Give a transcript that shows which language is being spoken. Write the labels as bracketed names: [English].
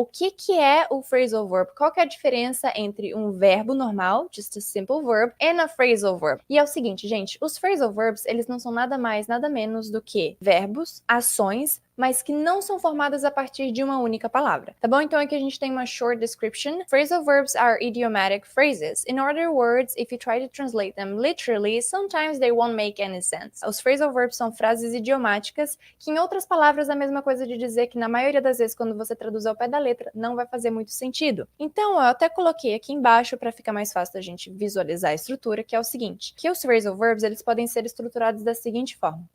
[Portuguese] O que é o phrasal verb? Qual que é a diferença entre um verbo normal, just a simple verb, and a phrasal verb? E é o seguinte, gente, os phrasal verbs, eles não são nada mais, nada menos do que verbos, ações, mas que não são formadas a partir de uma única palavra, tá bom? Então aqui a gente tem uma short description. [English] Phrasal verbs are idiomatic phrases. In other words, if you try to translate them literally, sometimes they won't make any sense. [Portuguese] Os phrasal verbs são frases idiomáticas, que em outras palavras é a mesma coisa de dizer que na maioria das vezes quando você traduz ao pé da letra, não vai fazer muito sentido. Então eu até coloquei aqui embaixo para ficar mais fácil da gente visualizar a estrutura, que é o seguinte, que os phrasal verbs, eles podem ser estruturados da seguinte forma.